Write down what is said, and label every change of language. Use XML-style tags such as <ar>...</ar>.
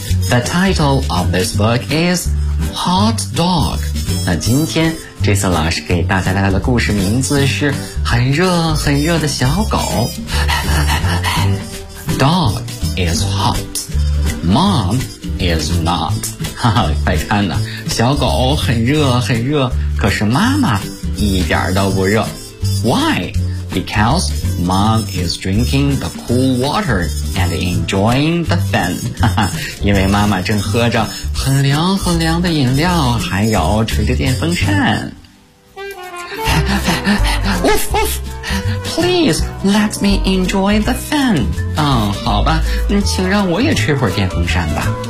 <en>The title of this book is Hot Dog.</en> <zh>那今天 Jason 老师给大家带来的故事名字是很热很热的小狗。</zh> <en>Dog is hot. Mom is not.</en> <zh>哈哈，快看呐，小狗很热很热，可是妈妈一点都不热。</zh> <en>Why? Because mom is drinking the cool water and enjoying the fun.</en> <zh>因为妈妈正喝着很凉很凉的饮料，还有吹着电风扇。</zh> <en>Woof woof! Please let me enjoy the fun.</en> <zh>好吧，请让我也吹会儿电风扇吧。</zh>